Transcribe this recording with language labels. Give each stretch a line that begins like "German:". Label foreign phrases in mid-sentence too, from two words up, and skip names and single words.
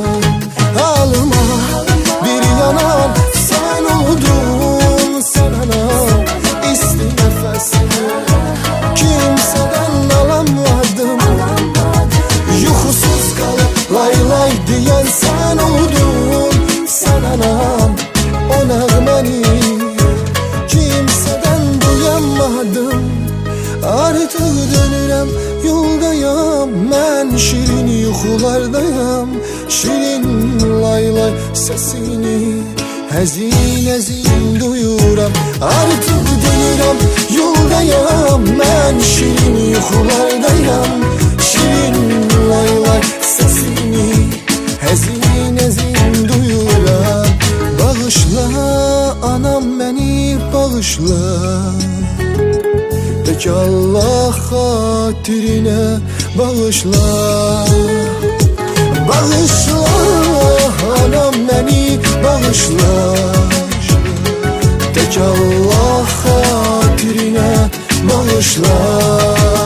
Turkish: Halıma bir yanan sen oldun, sen anam, isti nefesini kimseden alamadım. Yuxusuz kalıp lay lay diyen sen oldun, sen anam. O nəğməni kimseden duyamadım.
Azerbaijani: Artıq dönürəm, yoldayam, mən şirin yuxulardayam. Şirin lay lay sesini həzin həzin duyuram. Artıq dönürəm, yoldayam, mən şirin yuxulardayam. Şirin lay lay sesini həzin həzin duyuram. Bağışla anam, beni bağışla, tek Allah xatirinə bağışla. Bağışla anam, beni bağışla, tek Allah xatirinə bağışla.